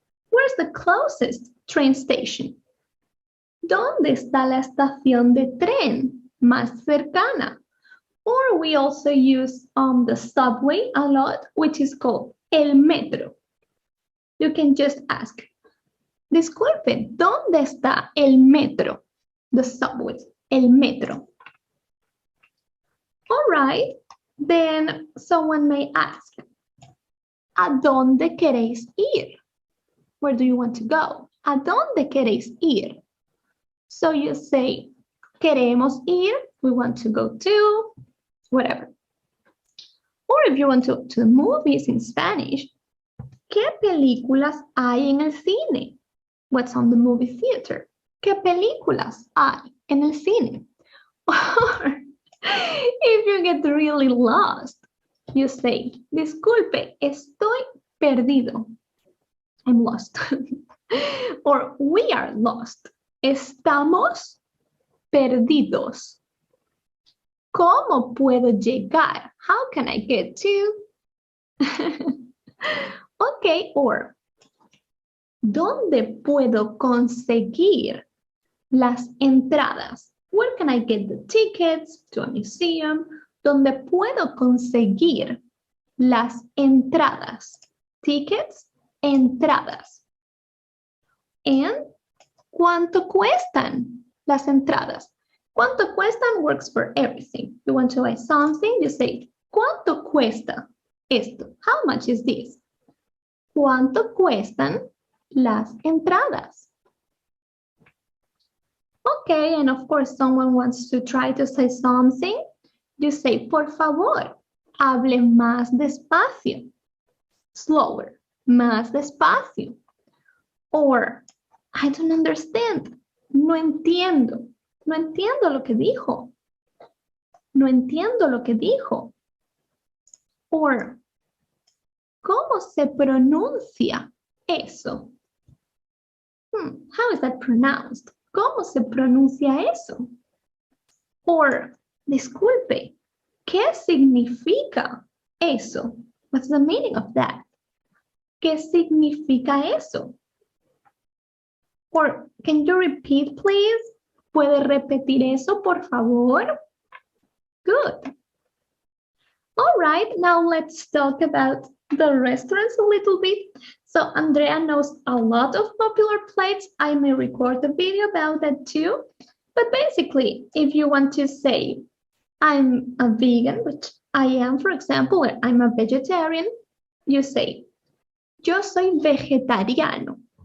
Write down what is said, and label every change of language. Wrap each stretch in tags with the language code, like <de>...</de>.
<en>Where's the closest train station?</en> <es>¿Dónde está la estación de tren más cercana?</es> <en>Or we also use the subway a lot, which is called el metro. You can just ask,</en> <es>disculpe, ¿dónde está el metro?</es> <en>The subway, el metro. All right, then someone may ask,</en> <es>¿a dónde queréis ir?</es> <en>Where do you want to go?</en> <es>¿A dónde queréis ir?</es> <en>So you say,</en> <es>queremos ir,</es> <en>we want to go to, whatever. Or if you want to the movies in Spanish,</en> <es>¿qué películas hay en el cine?</es> <en>What's on the movie theater?</en> <es>¿Qué películas hay en el cine?</es> <en>Or if you get really lost, you say,</en> <es>disculpe, estoy perdido.</es> <en>I'm lost. Or we are lost.</en> <es>Estamos perdidos. ¿Cómo puedo llegar?</es> <en>How can I get to? Okay, or</en> <es>¿dónde puedo conseguir las entradas?</es> <en>Where can I get the tickets to a museum?</en> <es>¿Dónde puedo conseguir las entradas? Tickets, entradas. And ¿cuánto cuestan las entradas? ¿Cuánto cuestan</es> <en>works for everything. You want to buy something, you say,</en> <es>¿cuánto cuesta esto?</es> <en>How much is this?</en> <es>¿Cuánto cuestan las entradas?</es> <en>Okay, and of course someone wants to try to say something. You say,</en> <es>por favor, hable más despacio.</es> <en>Slower,</en> <es>más despacio.</es> <en>Or, I don't understand.</en> <es>No entiendo. No entiendo lo que dijo. No entiendo lo que dijo. Or, ¿cómo se pronuncia eso?</es> <en>How is that pronounced?</en> <es>¿Cómo se pronuncia eso? Or, disculpe, ¿qué significa eso?</es> <en>What's the meaning of that?</en> <es>¿Qué significa eso?</es> <en>Or, can you repeat, please?</en> <es>¿Puede repetir eso, por favor?</es> <en>Good. All right, now let's talk about the restaurants a little bit. So Andrea knows a lot of popular plates. I may record a video about that too. But basically, if you want to say, I'm a vegan, which I am, for example, or I'm a vegetarian, you say,</en> <es>yo soy vegetariano.</es>